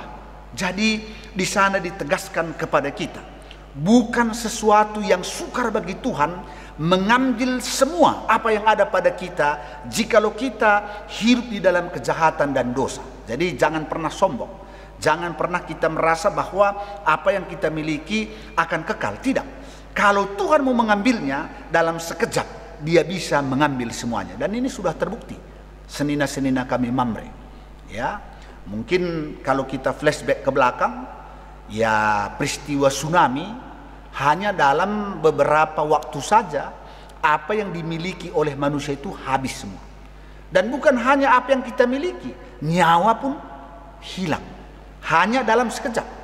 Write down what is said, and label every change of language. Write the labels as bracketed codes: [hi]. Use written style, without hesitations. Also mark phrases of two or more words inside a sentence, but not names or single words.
[id] Jadi di sana ditegaskan kepada kita, bukan sesuatu yang sukar bagi Tuhan mengambil semua apa yang ada pada kita jikalau kita hidup di dalam kejahatan dan dosa. Jadi jangan pernah sombong, jangan pernah kita merasa bahwa apa yang kita miliki akan kekal. Tidak. Kalau Tuhan mau mengambilnya dalam sekejap, Dia bisa mengambil semuanya. Dan ini sudah terbukti [btx] senina-senina kami [id] Mamre. Ya, mungkin kalau kita flashback ke belakang, ya peristiwa tsunami hanya dalam beberapa waktu saja apa yang dimiliki oleh manusia itu habis semua. Dan bukan hanya apa yang kita miliki, nyawa pun hilang hanya dalam sekejap.